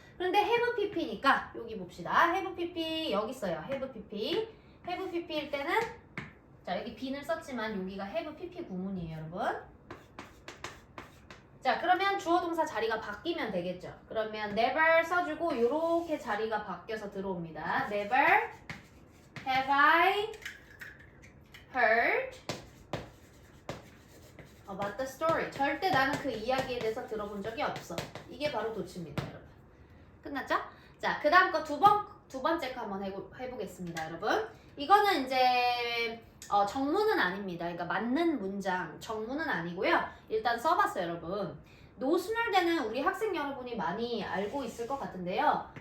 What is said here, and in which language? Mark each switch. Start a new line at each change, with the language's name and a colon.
Korean: 그런데 have pp니까 여기 봅시다. have pp 여기 있어요. have pp. have pp일 때는 자, 여기 be는 썼지만 여기가 have pp 구문이에요, 여러분. 자, 그러면 주어 동사 자리가 바뀌면 되겠죠. 그러면 never 써주고 요렇게 자리가 바뀌어서 들어옵니다.
English: Never have I heard about the story.
Korean: 절대 나는 그 이야기에 대해서 들어본 적이 없어. 이게 바로 도치입니다, 여러분. 끝났죠? 자, 그 다음 거 두 번째 거 한번 해보겠습니다, 여러분. 이거는 이제 정문은 아닙니다. 그러니까 맞는 문장, 정문은 아니고요. 일단 써봤어요, 여러분. 노순혈되는 우리 학생 여러분이 많이 알고 있을 것 같은데요.